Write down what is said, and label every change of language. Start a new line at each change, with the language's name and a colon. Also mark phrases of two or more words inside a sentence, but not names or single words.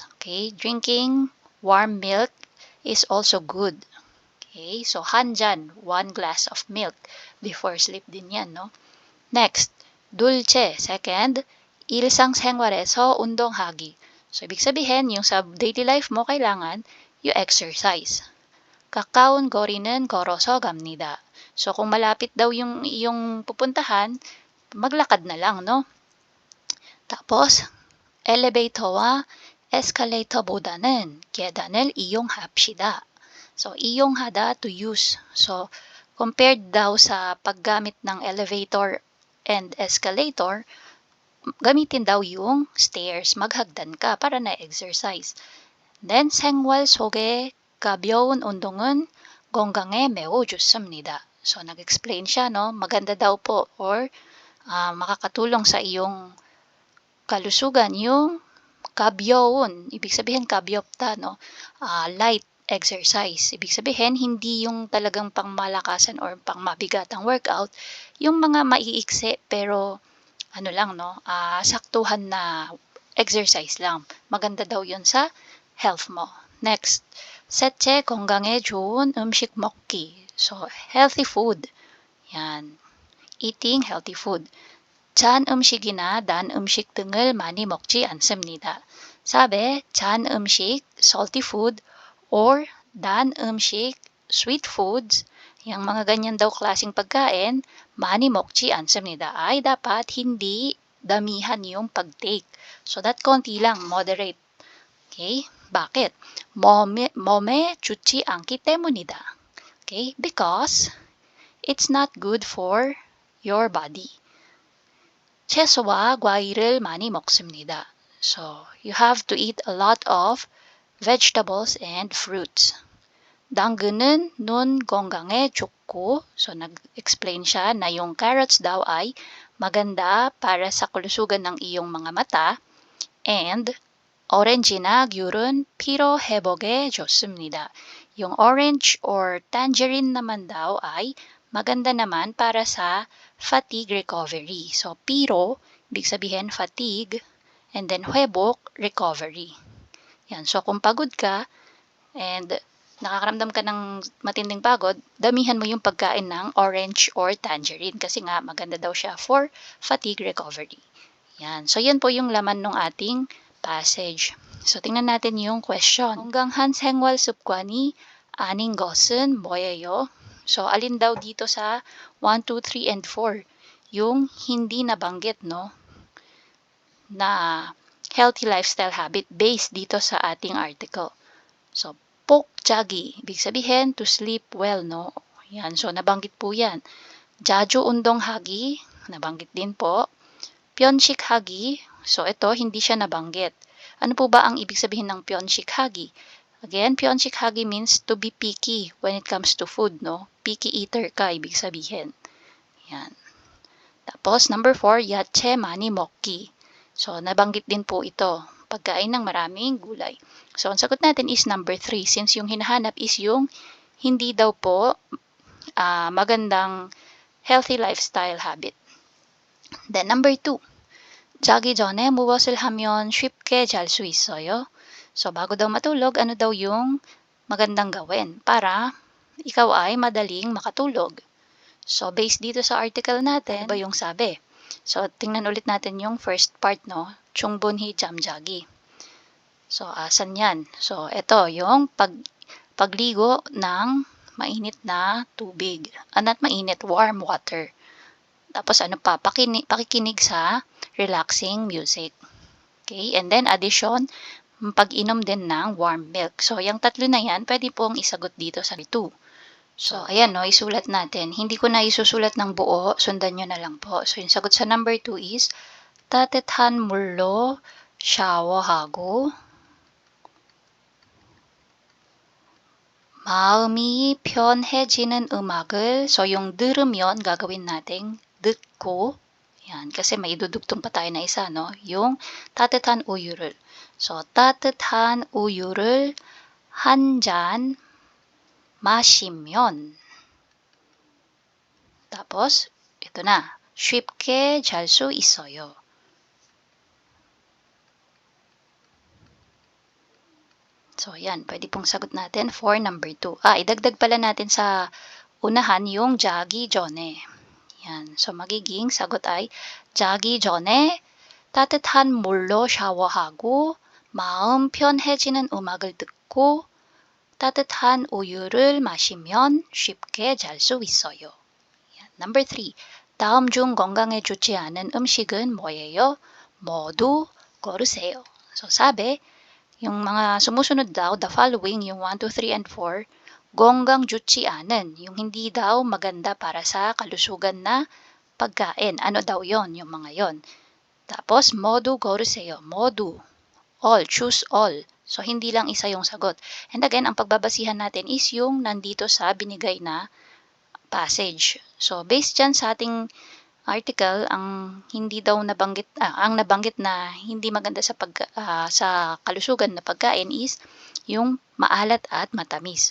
English: Okay? Drinking warm milk is also good. Okay? So,
Korean: 한 잔,
English: 1 glass of milk before sleep
Filipino: din yan, no?
English: Next,
Korean: 둘째, second, 일상생활에서 운동하기.
Filipino: So, ibig sabihin, yung sa
English: daily life
Filipino: mo, kailangan
English: you exercise.
Korean: 가까운 거리는 걸어서 갑니다.
Filipino: So, kung malapit daw yung iyong pupuntahan, maglakad na lang, no? tapos,
Korean: 엘리베이터와 에스컬레이터보다는 계단을 이용합시다.
English: So, 이용하다 to use.
Filipino: So, compared daw sa paggamit ng
English: elevator and escalator,
Filipino: gamitin daw yung stairs. Maghagdan ka para na-exercise.
English: Then,
Korean: 생활 속의 가벼운 운동은 건강에 매우 좋습니다.
Filipino: So, nag-explain siya, no? Maganda daw po or makakatulong sa iyong kalusugan yung 가벼운. Ibig sabihin, 가볍다, no?
English: Light exercise.
Filipino: Ibig sabihin, hindi yung talagang pangmalakasan or pangmabigatang workout. Yung mga maiiksi pero ano lang, no? Saktuhan na exercise lang. Maganda daw yun sa health mo.
English: Next,
Korean: 셋째, 건강에 좋은 음식 먹기.
English: So, healthy food. Yan. Eating healthy food.
Korean: 짠 음식이나 단 음식 등을 많이 먹지 않습니다. 사비, 짠 음식,
English: salty food, or
Korean: 단 음식,
English: sweet foods,
Filipino: yung mga ganyan daw klaseng pagkain,
Korean: 많이 먹지 않습니다.
Filipino: Ay dapat hindi damihan yung pag-take.
English: So that
Filipino: konti lang, moderate. Okay? Bakit?
Korean: 몸에 좋지 않기 때문이다.
English: Okay? Because it's not good for your body.
Korean: 채소와 과일을 많이 먹습니다.
English: So, you have to eat a lot of vegetables and fruits.
Korean: 당근은 눈 건강에 좋고,
Filipino: so nag-explain siya na yung carrots daw ay maganda para sa kalusugan ng iyong mga mata.
Korean: And 오렌지나 귤은 피로 회복에 좋습니다.
Filipino: Yung orange or tangerine naman daw ay maganda naman para sa
English: fatigue recovery. So, piro,
Filipino: ibig sabihin
English: fatigue, and then huebok, recovery.
Filipino: Yan. So, kung pagod ka and nakakaramdam ka ng matinding pagod, damihan mo yung pagkain ng orange or tangerine kasi nga maganda daw siya for
English: fatigue recovery.
Filipino: Yan. So, yan po yung laman ng ating passage. So, tingnan natin yung question.
Korean: 건강한 생활 습관이 아닌 것은 뭐예요?
Filipino: So, alin daw dito sa 1, 2, 3, and 4? Yung hindi nabanggit, no? Na
English: healthy lifestyle habit
Filipino: based dito sa ating article. So, pokjagi, ibig sabihin
English: to sleep well,
Filipino: no? Yan, so nabanggit po yan.
Korean: 자주 운동하기,
Filipino: nabanggit din po. 편식하기, so ito hindi siya nabanggit. Ano po ba ang ibig sabihin ng 편식하기?
English: Again, 편식하기 means to be picky when it comes to food, no? Picky eater
Filipino: ka, ibig sabihin. Yan. Tapos, number 4,
Korean: 야채 많이 먹기.
Filipino: So, nabanggit din po ito. Pagkain ng maraming gulay. So, ang sagot natin is number 3 since yung hinahanap is yung hindi daw po magandang
English: healthy lifestyle habit. Then, number 2.
Korean: 자기 전에 무엇을 하면 쉽게 잘 수 있어요?
Filipino: So, bago daw matulog, ano daw yung magandang gawin para ikaw ay madaling makatulog? So, based dito sa article natin, ano ba yung sabi? So, tingnan ulit natin yung
English: first part,
Filipino: no?
Korean: 충분히 잠자기.
Filipino: So, asan yan? So, ito, yung pagligo ng mainit na tubig. Not mainit,
English: warm water.
Filipino: Tapos, ano pa? Pakikinig sa
English: relaxing music.
Filipino: Okay?
English: And then, addition,
Filipino: pag-inom din ng
English: warm milk.
Filipino: So, yung tatlo na yan, pwede pong isagot dito sa 2. So, ayan, no, isulat natin. Hindi ko na isusulat ng buo, sundan nyo na lang po. So, yung sagot sa number 2 is,
Korean: 따뜻한 물로 샤워하고, 마음이 편해지는 음악을,
Filipino: so yung 들으면 gagawin natin, 듣고, yan, kasi may idudugtong pa tayo na isa, no?
Korean: Yung 따뜻한 우유를. So, 따뜻한 우유를 한 잔, 마시면.
Filipino: Tapos, ito na.
Korean: 쉽게 잘 수 있어요.
Filipino: So, yan. Pwede pong sagot natin for number 2. Idagdag pala natin sa unahan yung 자기 전에. Yan. So, magiging sagot ay
Korean: 자기 전에 따뜻한 물로 샤워하고 마음 편해지는 음악을 듣고 따뜻한 우유를 마시면 쉽게 잘 수 있어요.
English: Number 3.
Korean: 다음 중 건강에 좋지 않은 음식은 뭐예요? 모두 고르세요.
Filipino: So, sabi, yung mga sumusunod daw,
English: the following, yung 1, 2, 3, and 4,
Korean: 건강 좋지 않은,
Filipino: yung hindi daw maganda para sa kalusugan na pagkain. Ano daw yon yung mga yon? Tapos,
Korean: 모두 고르세요.
English: Modu. All. Choose all. So,
Filipino: hindi lang isa yung sagot. And again, ang pagbabasihan natin is yung nandito sa binigay na passage. So, based dyan sa ating article, ang hindi daw nabanggit, ang nabanggit na hindi maganda sa sa kalusugan na pagkain is yung maalat at matamis.